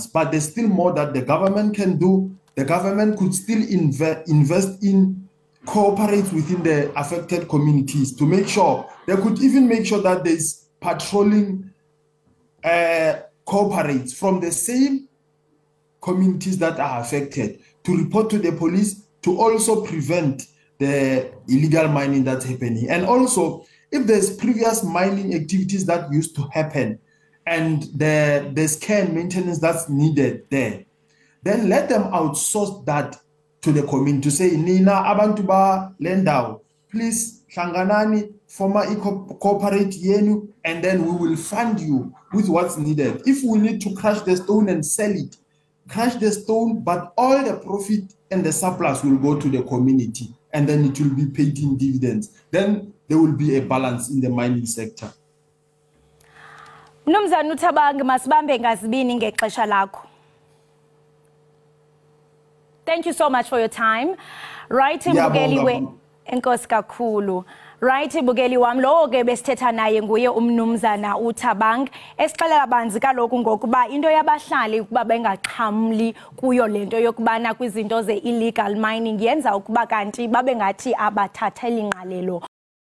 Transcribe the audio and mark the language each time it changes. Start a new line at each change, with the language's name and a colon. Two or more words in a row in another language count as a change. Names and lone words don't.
English: But there's still more that the government can do. The government could still invest in, cooperate within the affected communities to make sure, they could even make sure that there's patrolling cooperates from the same communities that are affected to report to the police to also prevent the illegal mining that's happening. And also, if there's previous mining activities that used to happen and there's care and maintenance that's needed there, then let them outsource that to the community to say,
Zulu: Nina, abantu ba lendao, please, hlanganani,
English: former cooperate yenu, and then we will fund you with what's needed. If we need to crush the stone and sell it, crush the stone, but all the profit and the surplus will go to the community, and then it will be paid in dividends. Then there will be a balance in the mining sector.
Xhosa: Mnumzana uThabang, masibambe ngazibini ngexesha lakho.
English: Thank you so much for your time.
Xhosa: Right, Mbukeli we enkosi kakhulu. Right, Mbukeli wami lo ke besithetha naye nguye umnumzana uThabang esixelela banzi kaloku ngokuba into yabahlali ukuba bengaxhamli kuyo lento yokubana kwizinto ze
English: illegal mining
Xhosa: yenza ukuba kanti babe ngathi abathatheli ngqalelo